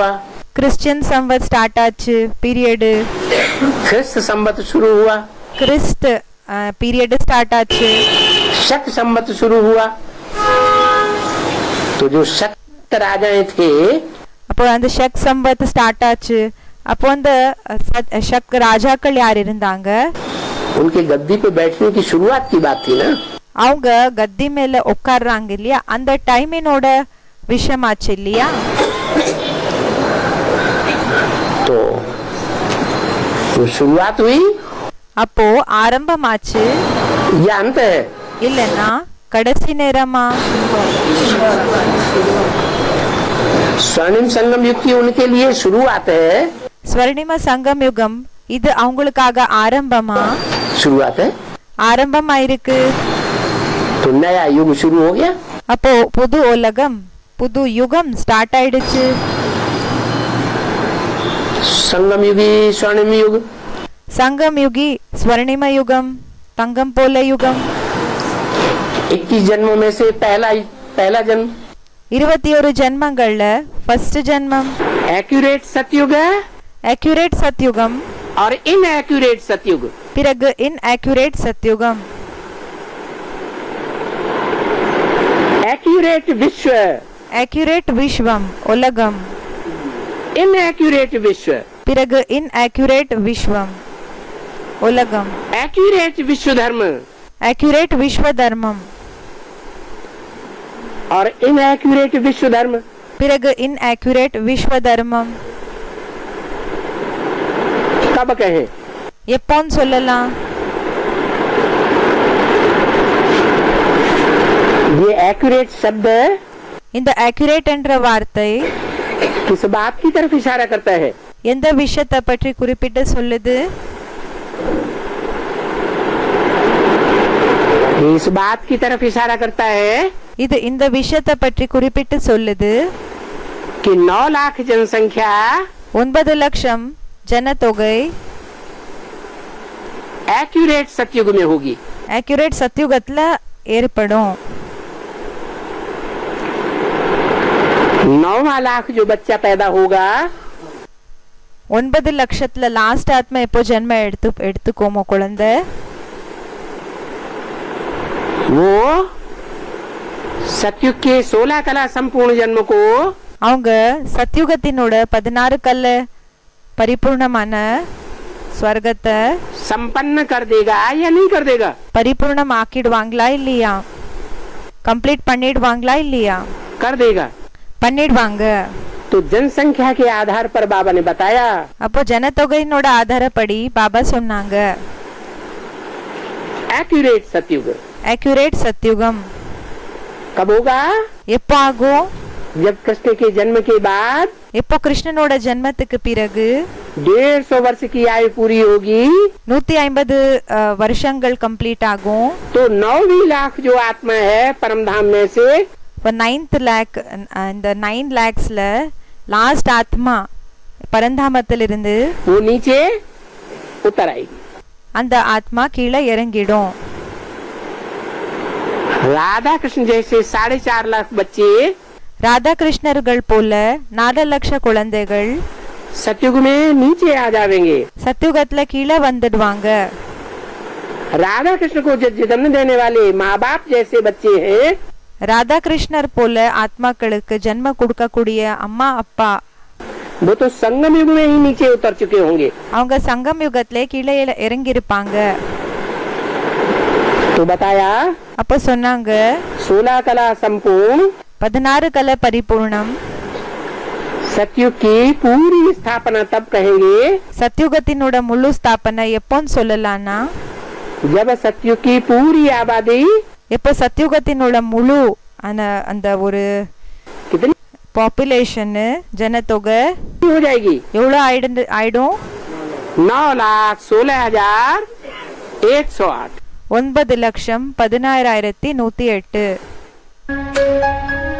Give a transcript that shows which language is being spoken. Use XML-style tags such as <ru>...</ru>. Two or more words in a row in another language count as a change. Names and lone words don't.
<ta>கிறிஸ்டியன் சம்பத் ஸ்டார்ட் ஆச்சு பீரியடு.</ta> <hi>ख्रिस्त संवत शुरू हुआ.</hi> <ta>கிறிஸ்து பீரியட் ஸ்டார்ட் ஆச்சு.</ta> <hi>शक संवत शुरू हुआ. तो जो शक राजाएं थे</hi> <ta>அப்போ அந்த ஷக் சம்பத் ஸ்டார்ட் ஆச்சு. அப்போ அந்த ஷக் ராஜாக்கள் யார் இருந்தாங்க?</ta> <hi>उनके गद्दी पे बैठने की शुरुआत की बात थी ना.</hi> <ta>அவங்க கத்தி மேல உட்கார்றாங்க இல்லையா, அந்த டைமினோட விஷயமாச்சு இல்லையா?</ta> <hi>तो शुरुआत हुई</hi> <ta>அப்போ ஆரம்பமாச்சு</ta> <hi>या अंत है?</hi> <ta>இல்லன்னா கடைசி நேரமா?</ta> <hi>स्वर्णिम संगम युग की उनके लिए शुरुआत है.</hi> <ta>ஸ்வர்ணிம சங்கம் யுகம் இது அவங்களுக்காக ஆரம்பமா?</ta> <hi>शुरुआत है.</hi> <ta>ஆரம்பமா இருக்கு.</ta> <hi>तो नया युग शुरू हो गया.</hi> <ta>அப்போ புது உலகம் புது யுகம் ஸ்டார்ட் ஆயிடுச்சு.</ta> <hi>संगम युगी स्वर्णिम युग.</hi> <ta>சங்கம் யுகி ஸ்வர்ணிம யுகம் தங்கம் போல யுகம்.</ta> <hi>21 जन्मों में से पहला जन्म</hi> <ta>21 ஜென்மங்கள்ல ஃபர்ஸ்ட் ஜென்மம்</ta> <hi>एक्यूरेट सतयुग है</hi> <ta>அக்யூரேட் சத்யுகம்.</ta> <hi>और इनएक्यूरेट सतयुग.</hi> <ta>பிறகு இன்அக்யூரேட் சத்யுகம்.</ta> <hi>एक्यूरेट विश्व.</hi> <ta>அக்யூரேட் விஸ்வம் உலகம்.</ta> <hi>इनएक्यूरेट विश्व.</hi> <ta>பிறகு இன்அக்யூரேட் விஸ்வம் உலகம்.</ta> <hi>एक्यूरेट विश्व धर्म</hi> <ta>அக்யூரேட் விஸ்வ தர்மம்.</ta> <hi>और इनएक्यूरेट विश्व धर्म.</hi> <ta>பிறகு இன்அக்யூரேட் விஸ்வ தர்மம்.</ta> <hi>कब कहें?</hi> <ta>எப்போன்னு சொல்லலாம்?</ta> <hi>ये एक्यूरेट शब्द</hi> <ta>இந்த accurate என்ற வார்த்தை</ta> <hi>किस बात की तरफ इशारा करता है?</hi> <ta>எந்த விஷயத்தை பற்றி குறிப்பிட்டு சொல்லுது?</ta> <hi>इस बात की तरफ इशारा करता है</hi> <ta>இது இந்த விஷயத்தை பற்றி குறிப்பிட்டு சொல்லுது</ta> <hi>कि 9 लाख जनसंख्या</hi> <ta>9 லட்சம் ஜனத்தொகை</ta> <hi>एक्यूरेट सतयुग में होगी।</hi> <ta>accurate சத்யுகத்துல ஏற்படும்।</ta> <hi>9वां लाख जो बच्चा पैदा होगा</hi> <ta>9 லட்சத்துல லாஸ்ட் ஆத்மா எப்போ ஜென்ம எடுத்துக்கோமோ குழந்தை</ta> <hi>वो सतयुग के 16 कला संपूर्ण जन्म को</hi> <ta>அவங்க சத்யுகத்தினோட 16 கல்ல பரிபூர்ணமான ஸ்வர்க்கத்தை</ta> <hi>संपन्न कर देगा या नहीं कर देगा?</hi> <ta>பரிபூர்ணம் ஆக்கிடுவாங்களா இல்லையா? கம்ப்ளீட் பண்ணிடுவாங்களா இல்லையா?</ta> <hi>कर देगा।</hi> <ta>பண்ணிடுவாங்க।</ta> <hi>तो जनसंख्या के आधार पर बाबा ने बताया</hi> <ta>அப்போ ஜனத்தொகையினோட ஆதாரப்படி பாபா சொன்னாங்க</ta> <hi>एक्यूरेट सतयुग।</hi> <ta>accurate சத்யுகம்</ta> <hi>कब होगा?</hi> <ta>எப்போ ஆகும்?</ta> <hi>जब कृष्ण के जन्म के बाद</hi> <ta>எப்போ கிருஷ்ணனோட ஜென்மத்துக்கு பிறகு</ta> <hi>150 वर्ष की आयु पूरी होगी</hi> <ta>150 வருஷங்கள் கம்ப்ளீட் ஆகும்।</ta> <hi>तो 9 लाख जो आत्मा है परमधाम में से</hi> <ta>இப்போ 9th லேக் இந்த 9 lakhsல லாஸ்ட் ஆத்மா பரந்தாமத்திலிருந்து</ta> <hi>वो नीचे उतर आएगी।</hi> <ta>அந்த ஆத்மா கீழே இறங்கிடும்।</ta> <hi>राधा कृष्ण जैसे 4.5 लाख बच्चे</hi> <ta>ராதா கிருஷ்ணர்கள் போல 4 லட்ச குழந்தைகள்</ta> <hi>सतयुग में नीचे आ जाएंगे।</hi> <ta>சத்யுகத்துல கீழே வந்துடுவாங்க।</ta> <hi>राधा कृष्ण को जन्म देने वाले माँ बाप जैसे बच्चे हैं</hi> <ta>ராதா கிருஷ்ணர் போல ஆத்மாக்களுக்கு ஜென்ம கொடுக்கக்கூடிய அம்மா அப்பா</ta> <hi>वो तो संगम युग में ही नीचे उतर चुके होंगे।</hi> <ta>அவங்க சங்கம் யுகத்திலே கீழே இறங்கி இருப்பாங்க।</ta> <hi>तो बताया</hi> <ta>அப்ப சொன்னாங்க</ta> <hi>16 कला संपूर्ण</hi> <ta>16 கலை பரிபூர்ணம்</ta> <hi>सतयुग की पूरी स्थापना तब कहेंगे</hi> <ta>சத்யுகத்தினோட முழு ஸ்தாபனை எப்போன்னு சொல்லலாம்னா</ta> <hi>जब सतयुग की पूरी आबादी</hi> <ta>எப்போ சத்யுகத்தினோட முழு அந்த ஒரு</ta> <hi>कितनी</hi> <ta>பாப்புலேஷன் ஜனத்தொகை</ta> <hi>हो जाएगी?</hi> <ta>எவ்வளவு ஆயிடும்</ta> <hi>9,16,108।</hi> <ta>9,16,108</ta>